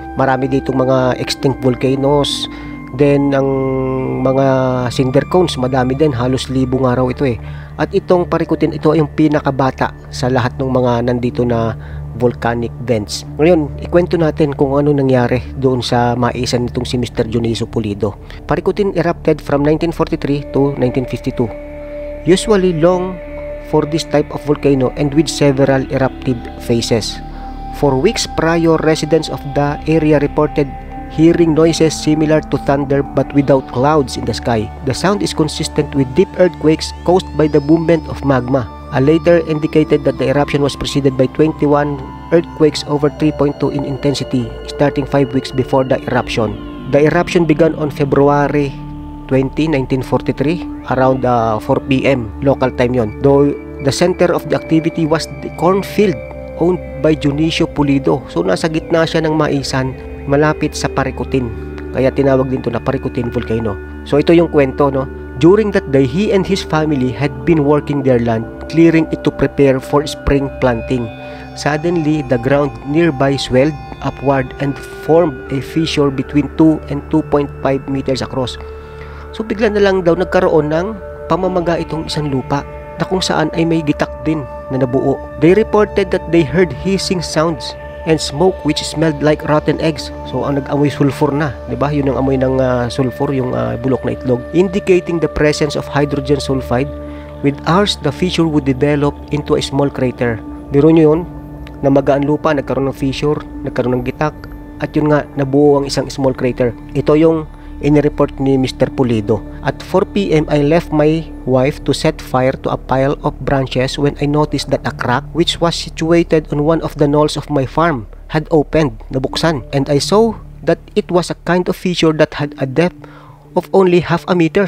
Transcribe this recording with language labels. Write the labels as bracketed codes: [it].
[tl] Marami dito mga [en] extinct volcanoes. [tl] Then ang mga cinder cones, madami din, halos 1,000 nga raw ito eh. At itong Paricutin, ito ay yung pinakabata sa lahat ng mga nandito na [en] volcanic vents. [tl] Ngayon, ikwento natin kung ano nangyari doon sa maisan nitong si Mr. Dionisio Pulido. [en] Paricutin erupted from 1943 to 1952. Usually long for this type of volcano and with several eruptive phases. For weeks prior, residents of the area reported hearing noises similar to thunder but without clouds in the sky. The sound is consistent with deep earthquakes caused by the movement of magma. A later indicated that the eruption was preceded by 21 earthquakes over 3.2 in intensity, starting 5 weeks before the eruption. The eruption began on February 20, 1943, around 4 p.m. local time yon. Though the center of the activity was the cornfield owned by Dionisio Pulido. [tl] So nasa gitna siya ng maisan, malapit sa Paricutin. Kaya tinawag din to na Paricutin Volcano. So ito yung kwento, no? [en] During that day, he and his family had been working their land, clearing it to prepare for spring planting. Suddenly, the ground nearby swelled upward and formed a fissure between 2 and 2.5 meters across. [tl] So bigla na lang daw nagkaroon ng pamamaga itong isang lupa na kung saan ay may gitak din na nabuo. [en] They reported that they heard hissing sounds and smoke which smelled like rotten eggs. [tl] So ang nag-amoy sulfur na, 'di ba? Yun ang amoy ng sulfur, yung bulok na itlog, [en] indicating the presence of hydrogen sulfide. With hours, the fissure would develop into a small crater. [tl] Biro nyo yun, na magaan lupa, nagkaroon ng fissure, nagkaroon ng gitak, at yun nga, nabuo ang isang small crater. Ito yung inireport ni Mr. Pulido. At 4 p.m. [en] I left my wife to set fire to a pile of branches when I noticed that a crack which was situated on one of the knolls of my farm had opened, nabuksan, and I saw that it was a kind of fissure that had a depth of only half a meter.